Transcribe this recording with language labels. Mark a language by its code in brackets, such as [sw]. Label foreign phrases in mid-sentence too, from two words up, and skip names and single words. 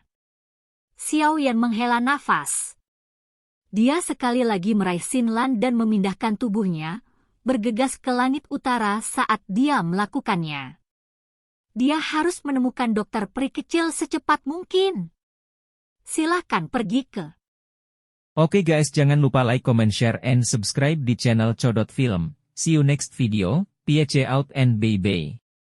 [id] Xiao Yan menghela nafas. Dia sekali lagi meraih Xinlan dan memindahkan tubuhnya, bergegas ke langit utara saat dia melakukannya. Dia harus menemukan dokter peri kecil secepat mungkin. Silahkan pergi ke. Oke guys, jangan lupa [en] like, comment, share, and subscribe [id] di channel Codot Film. [en] See you next video. Peace out and bye-bye.